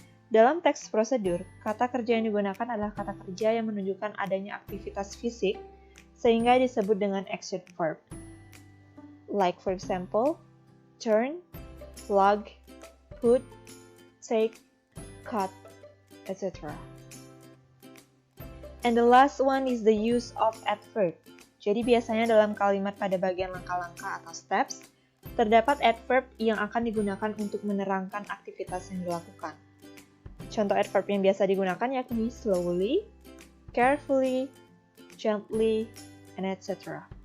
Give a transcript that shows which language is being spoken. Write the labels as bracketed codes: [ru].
[id] Dalam text procedure, kata kerja yang digunakan adalah kata kerja yang menunjukkan adanya aktivitas fisik, sehingga disebut dengan action verb. [en] Like for example, turn, plug, put, take, cut, etc. And the last one is the use of adverb. [id] Jadi biasanya dalam kalimat pada bagian langkah-langkah atau steps, terdapat adverb yang akan digunakan untuk menerangkan aktivitas yang dilakukan. Contoh adverb yang biasa digunakan yakni slowly, carefully, gently, and etc.